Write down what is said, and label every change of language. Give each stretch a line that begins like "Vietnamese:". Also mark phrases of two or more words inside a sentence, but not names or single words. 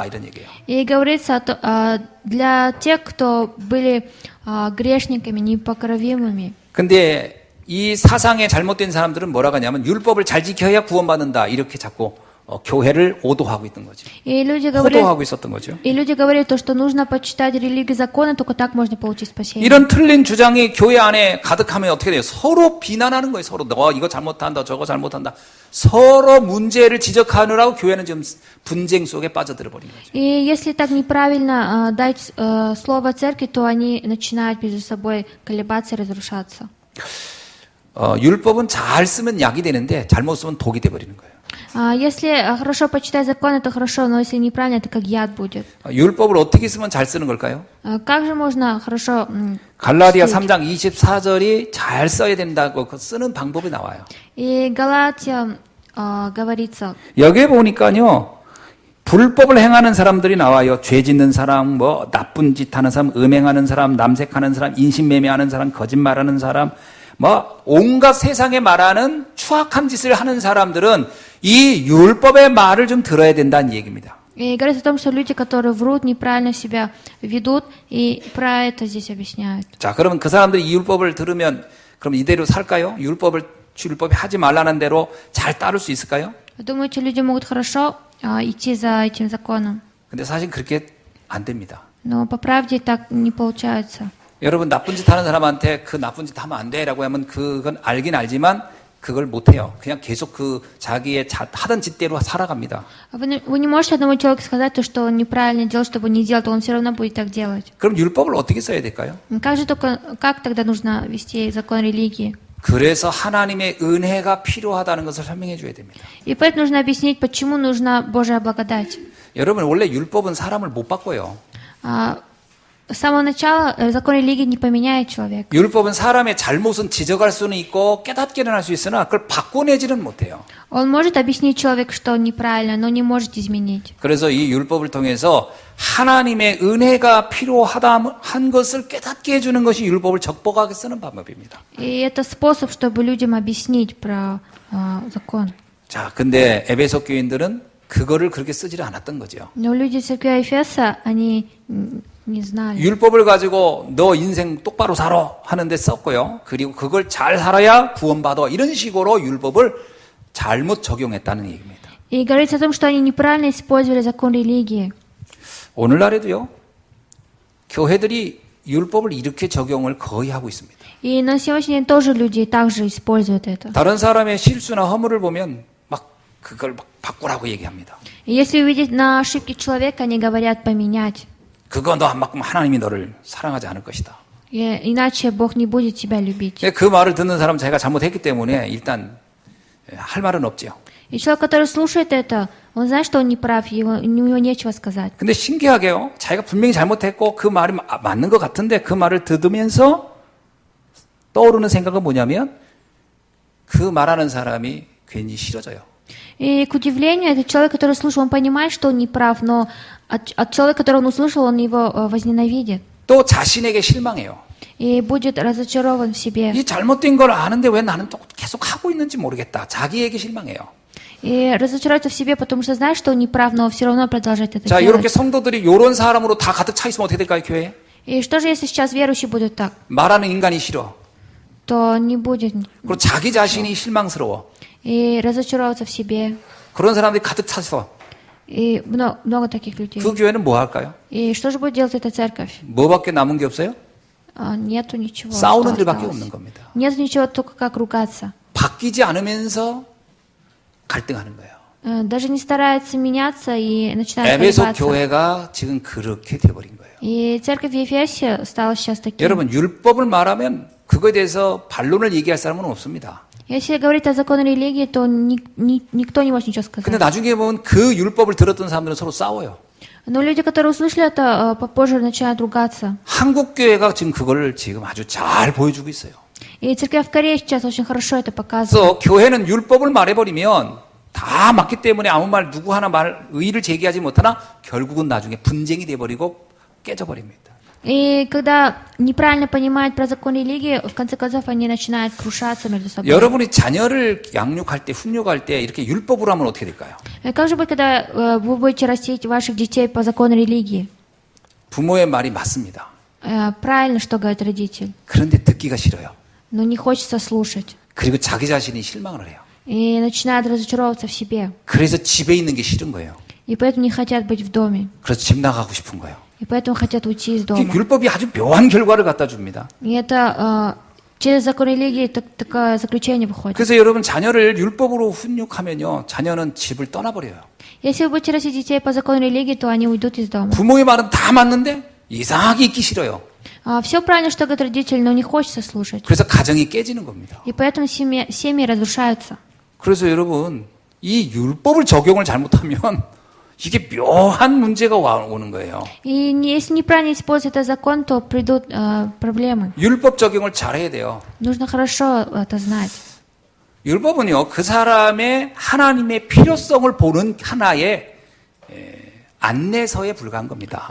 Korean: 이런 얘기예요.
Russian: И говорится для тех, кто были грешниками, непокровимыми.
Korean: 근데 이 사상에 잘못된 사람들은 뭐라고 하냐면 율법을 잘 지켜야 구원받는다. 이렇게 자꾸 교회를 오도하고 있던 거죠. 호도하고 있었던 거죠.
Russian: И люди говорят, что нужно почитать религию закона, только так можно получить спасение.
Korean: 이런 틀린 주장이 교회 안에 가득하면 어떻게 돼요? 서로 비난하는 거예요. 서로 너 이거 잘못한다, 저거 잘못한다. 서로 문제를 지적하느라고 교회는 지금 분쟁 속에 빠져들어 버린 거죠.
Russian: И если так неправильно дать слово церкви, то они начинают между собой колебаться и разрушаться.
Korean: 율법은 잘 쓰면 약이 되는데 잘못 쓰면 독이 돼 버리는 거예요.
Russian: Если хорошо почитать закон, это хорошо, но если неправильно, это как яд будет.
Korean: 율법을 어떻게 쓰면 잘 쓰는 걸까요?
Russian: Как же можно хорошо
Korean: 갈라디아 3장 24절이 잘 써야 된다고 그 쓰는 방법이 나와요.
Russian: И Галатия говорится.
Korean: 여기에 보니까요. 불법을 행하는 사람들이 나와요. 죄 짓는 사람, 뭐 나쁜 짓 하는 사람, 음행하는 사람, 남색하는 사람, 인신매매하는 사람, 거짓말하는 사람, 뭐 온갖 세상에 말하는 추악한 짓을 하는 사람들은 이 율법의 말을 좀 들어야 된다는 얘기입니다.
Russian: И говорится о том, что люди, которые врут, неправильно себя ведут, и про это здесь объясняют.
Korean: 자, 그러면 그 사람들이 이 율법을 들으면 그럼 이대로 살까요? 율법이 하지 말라는 대로 잘 따를 수 있을까요?
Russian: Думаете, люди могут хорошо идти за этим законом.
Korean: 근데 사실 그렇게 안 됩니다.
Russian: Но по правде так не получается.
Korean: 여러분 나쁜 짓 하는 사람한테 그 나쁜 짓 하면 안 돼라고 하면 그건 알긴 알지만 그걸 못 해요. 그냥 계속 그 자기의 하던 짓대로 살아갑니다.
Russian: Вы не можете одному человеку сказать то, что он неправильно делал, чтобы он не делал, то он все равно будет так делать.
Korean: 그럼 율법을 어떻게 써야 될까요?
Russian: Как тогда нужно вести закон религии?
Korean: 그래서 하나님의 은혜가 필요하다는 것을 설명해 줘야 됩니다.
Russian: И поэтому нужно объяснить, почему нужна Божья благодать.
Korean: 여러분 원래 율법은 사람을 못 바꿔요.
Russian: С самого начала закон религии не поменяет человека.
Korean: 율법은 사람의 잘못은 지적할 수는 있고 깨닫게는 할 수 있으나 그걸 바꿔내지는 못해요.
Russian: Он может объяснить человеку, что он неправильно, но не может изменить.
Korean: 그래서 이 율법을 통해서 하나님의 은혜가 필요하다 한 것을 깨닫게 해주는 것이 율법을 적법하게 쓰는 방법입니다.
Russian: И это способ, чтобы людям объяснить про закон.
Korean: 자, 근데 에베소 교인들은 그거를 그렇게 쓰지를 않았던 거죠.
Russian: Но люди церкви Эфеса, они не знали.
Korean: 율법을 가지고 너 인생 똑바로 살아 하는데 썼고요. 그리고 그걸 잘 살아야 구원받아. 이런 식으로 율법을 잘못 적용했다는 얘기입니다.
Russian: И говорится о том, что они неправильно использовали закон религии.
Korean: 오늘날에도요. 교회들이 율법을 이렇게 적용을 거의 하고 있습니다.
Russian: И на сегодняшний день тоже люди также используют это.
Korean: 다른 사람의 실수나 허물을 보면 막 그걸 막 바꾸라고 얘기합니다.
Russian: И если увидеть на ошибки человека, они говорят поменять.
Korean: 그거 너 안 바꾸면 하나님이 너를 사랑하지 않을 것이다.
Russian: Иначе Бог не будет тебя любить.
Korean: 그 말을 듣는 사람 자기가 잘못했기 때문에 일단 할 말은 없죠.
Russian: И человек, который слушает это, он знает, что он не прав, у него нечего сказать.
Korean: 근데 신기하게요. 자기가 분명히 잘못했고 그 말이 맞는 것 같은데 그 말을 들으면서 떠오르는 생각은 뭐냐면 그 말하는 사람이 괜히 싫어져요.
Russian: И к удивлению, этот человек, который слушал, он понимает, что он не прав, но от человека, которого он услышал, он его возненавидит.
Korean: 또 자신에게 실망해요.
Russian: И будет разочарован в себе.
Korean: 이 잘못된 걸 아는데 왜 나는 또 계속 하고 있는지 모르겠다. 자기에게 실망해요.
Russian: И разочаруется в себе, потому что знает, что он не прав, но все равно продолжает это
Korean: 자,
Russian: делать.
Korean: 이렇게 성도들이 이런 사람으로 다 가득 차 있으면 어떻게 될까요, 교회에?
Russian: И что же, если сейчас верующие будут так?
Korean: 말하는 인간이 싫어.
Russian: То не будет.
Korean: 그리고 자기 자신이 실망스러워.
Russian: И разочароваться в себе.
Korean: 그런 사람들이 가득 차서
Russian: И много таких людей.
Korean: 그 교회는 뭐 할까요?
Russian: И что же будет делать эта церковь?
Korean: 뭐밖에 남은 게 없어요?
Russian: Нету ничего.
Korean: 싸우는
Russian: что
Korean: 일밖에
Russian: осталось.
Korean: 없는 겁니다.
Russian: Нет ничего, только как ругаться.
Korean: 바뀌지 않으면서 갈등하는 거예요.
Russian: Даже не старается меняться и начинает 에베소 колебаться.
Korean: 교회가 지금 그렇게 돼버린 거예요.
Russian: И церковь в Ефесе стала сейчас таким.
Korean: 여러분 율법을 말하면 그거에 대해서 반론을 얘기할 사람은 없습니다.
Russian: Если говорить о законе религии, то никто не может ничего
Korean: 근데
Russian: сказать.
Korean: 나중에 보면 그 율법을 들었던 사람들은 서로 싸워요.
Russian: Но люди, которые услышали это, попозже начинают ругаться.
Korean: 한국 교회가 지금 그걸 지금 아주 잘 보여주고 있어요.
Russian: И церковь в Корее сейчас очень хорошо это показывает.
Korean: 그래서 교회는 율법을 말해버리면 다 맞기 때문에 아무 말 누구 하나 의의를 제기하지 못하나 결국은 나중에 분쟁이 돼버리고 깨져버립니다.
Russian: И когда неправильно понимают про закон религии, в конце концов они начинают крушаться между собой.
Korean: 여러분이 자녀를 양육할 때, 훈육할 때 이렇게 율법으로 하면 어떻게 될까요?
Russian: И как же будет, когда вы будете растить ваших детей по закону религии?
Korean: 부모의 말이 맞습니다.
Russian: Правильно, что говорит родитель,
Korean: 그런데 듣기가 싫어요.
Russian: но не хочется слушать.
Korean: 그리고 자기 자신이 실망을 해요.
Russian: И начинают разочаровываться в себе.
Korean: 그래서 집에 있는 게 싫은 거예요.
Russian: И поэтому не хотят быть в доме.
Korean: 그래서 집 나가고 싶은 거예요.
Russian: И поэтому хотят уйти из дома.
Korean: 율법이 아주 묘한 결과를 갖다 줍니다.
Russian: И это через закон религии такое заключение выходит.
Korean: 그래서 여러분 자녀를 율법으로 훈육하면요. 자녀는 집을 떠나버려요.
Russian: Если вы будете растить детей по закону религии, то они уйдут из дома.
Korean: 부모의 말은 다 맞는데 이상하게 있기 싫어요.
Russian: Все правильно, что говорит родитель, но не хочется слушать.
Korean: 그래서 가정이 깨지는 겁니다.
Russian: И поэтому семьи разрушаются.
Korean: 그래서 여러분 이 율법을 적용을 잘못하면 이게 묘한 문제가 오는 거예요.
Russian: И если неправильно использовать этот закон, то придут проблемы.
Korean: 율법 적용을 잘해야 돼요.
Russian: Нужно хорошо это знать.
Korean: 율법은요, 그 사람의 하나님의 필요성을 보는 하나의 안내서에 불과한 겁니다.